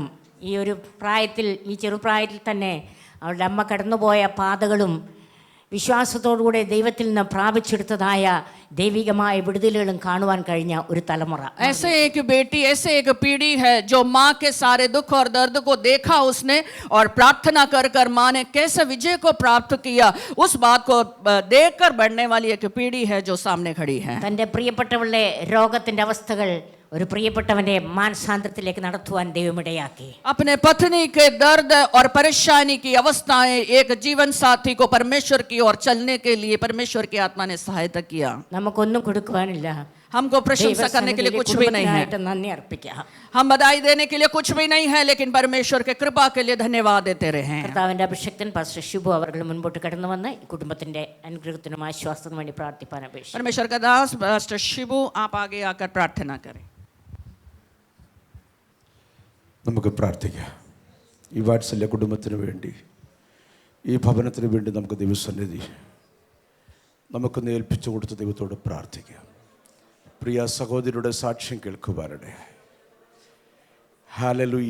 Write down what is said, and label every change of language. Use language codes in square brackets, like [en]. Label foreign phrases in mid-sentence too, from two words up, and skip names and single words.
[ml] ഈ ഒരു പ്രായത്തിൽ, ഈ ചെറുപ്രായത്തിൽ തന്നെ അവളുടെ അമ്മ കടന്നുപോയ പാതകളും വിശ്വാസത്തോടുകൂടെ ദൈവത്തിൽ നിന്ന് പ്രാപിച്ചെടുത്തതായ ദൈവികമായ വിടുതലുകളും കാണുവാൻ കഴിഞ്ഞ ഒരു തലമുറ. [hi] ऐसे एक बेटी, ऐसे एक पीढ़ी है जो माँ के सारे दुख और दर्द को देखा उसने, और प्रार्थना कर कर माँ ने कैसे विजय को प्राप्त किया, उस बात को देखकर बढ़ने वाली एक पीढ़ी है जो सामने खड़ी है. [ml] തൻ്റെ പ്രിയപ്പെട്ടവളുടെ രോഗത്തിൻ്റെ അവസ്ഥകൾ ഒരു പ്രിയപ്പെട്ടവന്റെ മാനസാന്തരത്തിലേക്ക് നടത്തുവാൻ ദൈവമിടയാക്കി. [hi] अपने पत्नी के दर्द और परेशानी की अवस्थाएं एक जीवन साथी को परमेश्वर की ओर चलने के लिए परमेश्वर की आत्मा ने सहायता किया. [ml] നമുക്കൊന്നും കൊടുക്കുവാനില്ല. [hi] हमको प्रशंसा करने के लिए कुछ भी नहीं है, [ml] നന്ദി അർപ്പിക്കാം. [hi] हम बधाई देने के लिए कुछ भी नहीं है, लेकिन परमेश्वर के कृपा के लिए धन्यवाद देते रहे. [ml] കർത്താവിന്റെ അഭിഷക്തൻ പാസ്റ്റർ ഷിബു അവർ മുൻപോട്ട് കടന്നു വന്ന് ഈ കുടുംബത്തിന്റെ അനുഗ്രഹത്തിനും ആശ്വാസത്തിനും വേണ്ടി പ്രാർത്ഥിപ്പാൻ അപേക്ഷിച്ചു. [hi] परमेश्वर का दास पास्टर शिबू, आप आगे आकर प्रार्थना करें. [ml] നമുക്ക് പ്രാർത്ഥിക്കാം. ഈ വാത്സല്യ കുടുംബത്തിന് വേണ്ടി, ഈ ഭവനത്തിന് വേണ്ടി നമുക്ക് ദൈവസന്നിധി നമുക്കൊന്ന് ഏൽപ്പിച്ചു കൊടുത്ത് ദൈവത്തോട് പ്രാർത്ഥിക്കാം. പ്രിയ സഹോദരിയുടെ സാക്ഷ്യം കേൾക്കുവാനിടെ ഹല്ലേലൂയ.